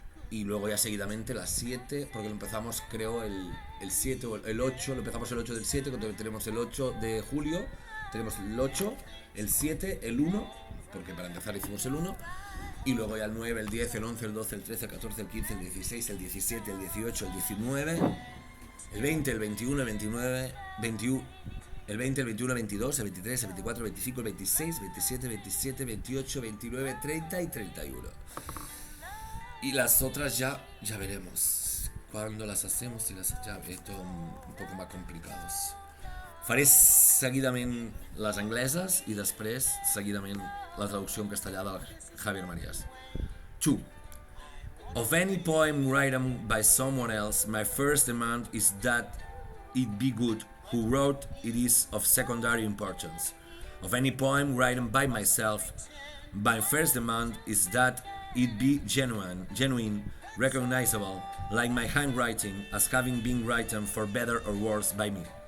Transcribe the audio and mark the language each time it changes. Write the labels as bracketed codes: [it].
[es] y luego ya seguidamente la 7, porque lo empezamos creo el 7 o el 8, lo empezamos el 8 del 7, cuando tenemos el 8 de julio, tenemos el 8, el 7, el 1, porque para empezar hicimos el 1, y luego ya el 9, el 10, el 11, el 12, el 13, el 14, el 15, el 16, el 17, el 18, el 19, el 20, el 21, el 29, el 20, el 21, el 22, el 23, el 24, el 25, el 26, 27, 27, 28, 29, 30 y 31. Y las otras ya veremos cuando las hacemos y ya esto un poco más complicados. [ca] Faré seguidament les angleses i després seguidament la traducció en castellà de Javier Marías. 2. [en] Of any poem written by someone else, my first demand is that it be good. Who wrote it is of secondary importance. Of any poem written by myself, my first demand is that it be genuine, recognizable, like my handwriting, as having been written for better or worse by me.